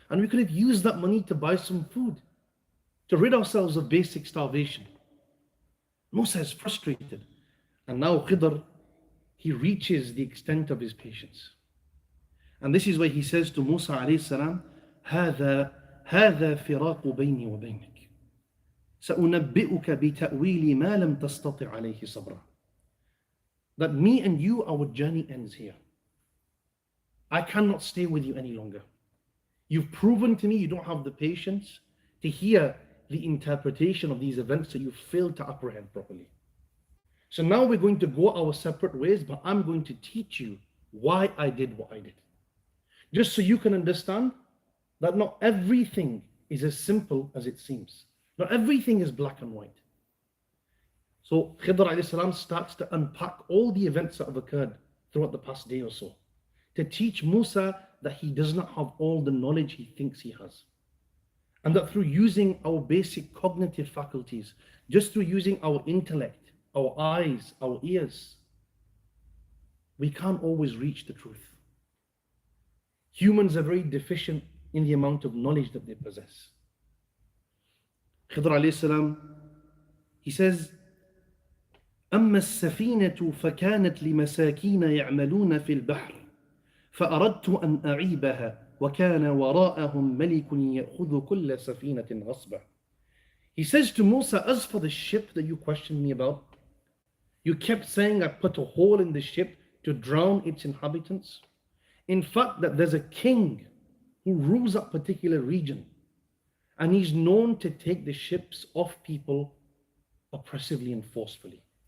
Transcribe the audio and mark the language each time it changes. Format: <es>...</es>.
<en>And we could have used that money to buy some food, to rid ourselves of basic starvation. Musa is frustrated. And now Khidr, he reaches the extent of his patience. And this is why he says to Musa alayhi salam,</en> <ar>هذا فراق بيني وبينك. سأنبئك بتأويل ما لم تستطع عليه صبرا.</ar> <en>That me and you, our journey ends here. I cannot stay with you any longer. You've proven to me you don't have the patience to hear the interpretation of these events that you've failed to apprehend properly. So now we're going to go our separate ways, but I'm going to teach you why I did what I did. Just so you can understand that not everything is as simple as it seems. Not everything is black and white. So Khidr alayhi salam starts to unpack all the events that have occurred throughout the past day or so, to teach Musa that he does not have all the knowledge he thinks he has. And that through using our basic cognitive faculties, just through using our intellect, our eyes, our ears, we can't always reach the truth. Humans are very deficient in the amount of knowledge that they possess. Khidr alayhi salam, he says,</en> <ar>أما السفينة فكانت لمساكين يعملون في البحر فأردت أن أعيبها وكان وراءهم ملك يأخذ كل سفينة غصبا.</ar> <en>He says to Musa, as for the ship that you questioned me about, you kept saying I put a hole in the ship to drown its inhabitants. In fact, that there's a king who rules that particular region And he's known to take the ships off people oppressively and forcefully.</en>